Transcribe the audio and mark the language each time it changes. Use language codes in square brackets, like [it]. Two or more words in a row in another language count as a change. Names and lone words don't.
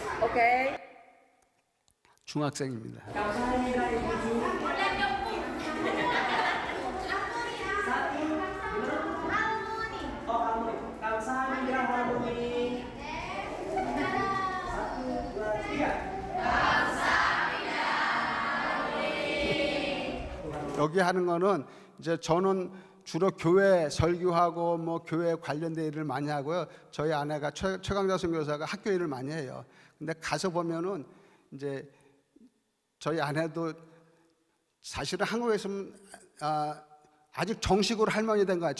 [ko] 오케이. 중학생입니다. 감사합니다, 이부주. 감사합니다, 할머니. [id] satu, dua, tiga. [ko] 여기 하는 거는 이제 저는 주로 교회 설교하고 뭐 교회 관련된 일을 많이 하고요. 저희 아내가 최강자 선교사가 학교 일을 많이 해요. 근데 가서 보면은 이제 저희 아내도 사실은 한국에서는 아직 정식으로 할머니 된 거예요.